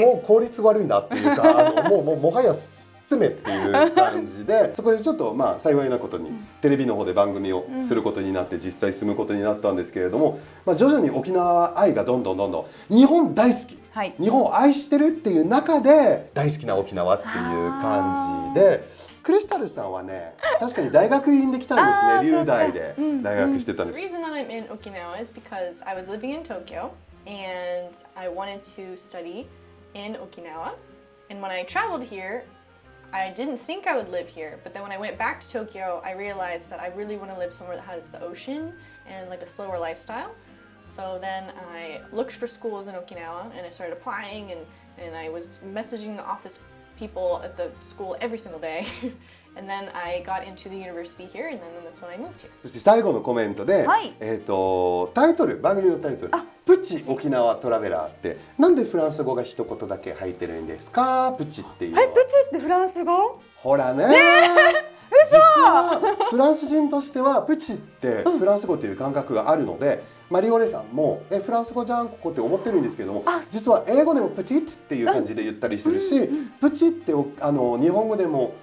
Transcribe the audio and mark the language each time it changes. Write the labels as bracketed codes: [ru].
[ja] もう効率悪いなっていうかもはや住めっていう感じでそこでちょっと幸いなことにテレビの方で番組をすることになって実際住むことになったんですけれども、徐々に沖縄愛がどんどん日本大好き、日本を愛してるっていう中で大好きな沖縄っていう感じで、クリスタルさんはね確かに大学院で来たんですね。留大で大学してたんです。 [en] The reason that I'm in Okinawa is because I was living in Tokyo and I wanted to study in Okinawa, and when I traveled here I didn't think I would live here, but then when I went back to Tokyo, I realized that I really want to live somewhere that has the ocean and like a slower lifestyle. So then I looked for schools in Okinawa and I started applying, and I was messaging the office people at the school every single day. And then I got into the university here, and then that's when I moved here. [ja] そして最後のコメントで、タイトル、番組のタイトル、プチ沖縄トラベラーってなんでフランス語が一言だけ入ってるんですか？プチっていうのは。プチってフランス語？ほらね。嘘。実はフランス人としてはプチってフランス語っていう感覚があるので、マリオレさんもフランス語じゃんここって思ってるんですけども、実は英語でもプチッっていう感じで言ったりするし、プチって日本語でも